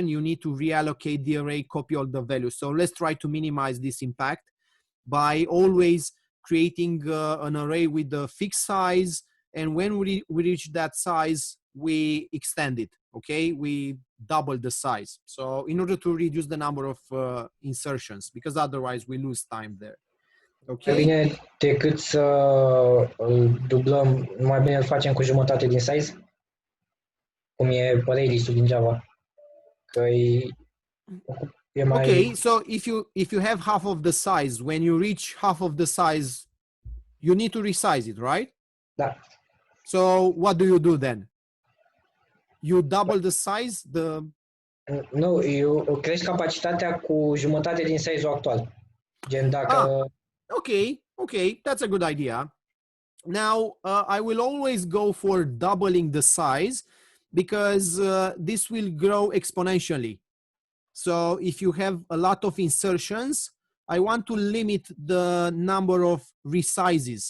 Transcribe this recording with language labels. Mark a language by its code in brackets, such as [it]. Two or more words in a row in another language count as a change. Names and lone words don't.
[en] You need to reallocate the array, copy all the values. So let's try to minimize this impact by always creating an array with a fixed size. And when we reach that size, we extend it, okay? We double the size. So in order to reduce the number of insertions, because otherwise we lose time there. Okay. [ro] Mai bine decât să îl dublăm, mai bine îl facem cu jumătate din size, cum e radius-ul din Java. Că e mai... [en] Okay, so if you have half of the size, when you reach half of the size, you need to resize it, right? [ro] Da. [en] So what do you do then? You double the size? [ro] Nu, eu crești capacitatea cu jumătate din size-ul actual. Gen dacă... [en] Okay, that's a good idea. Now, I will always go for doubling the size because this will grow exponentially. So if you have a lot of insertions, I want to limit the number of resizes.